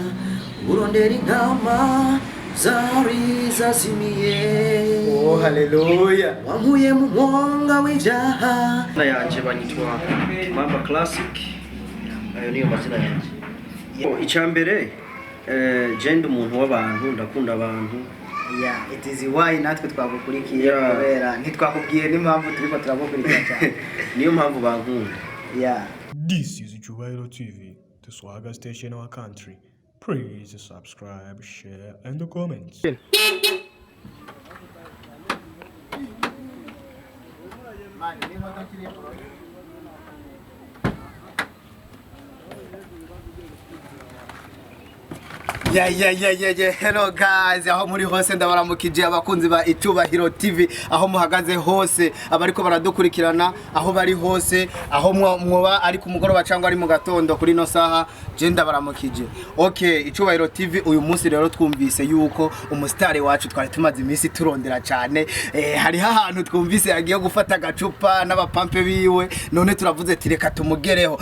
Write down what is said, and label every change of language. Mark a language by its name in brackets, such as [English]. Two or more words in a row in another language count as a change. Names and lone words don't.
[Rundi] Urondera intama zari zazimiye. Oh haleluya. Wankuye mu mwonga w'ibyaha. Yanje banyitwa Mamba Classic. Ayo niyo mazina yanje. Icambere genda umuntu w'abantu, ndakunda abantu. [English] Yeah, it is why [Rundi] natwe twagukurikiye kubera ntitwakubwiye n'impamvu turiko turagukurikira cyane. Niyo mpamvu bankunda. Yeah. [English] This is ICUBAHIRO TV, the swagger station in our country. Please subscribe, share, and comment. Yeah. Hello guys, [Rundi] aho muri hose ndabaramukije abakunzi ba ICUBAHIRO TV, aho muhagaze hose, abariko baradukurikirana aho bari hose, aho mwoba ari ku mugoroba cyangwa ari mu gatondo kuri no saha, je ndabaramukije. Okay, ICUBAHIRO TV uyu munsi rero twumvise yuko umusitari wacu twari tumaze iminsi turondera cyane, hari ahantu twumvise yagiye gufata agacupa n'abapampe biwe, none turavuze ati reka tumugereho.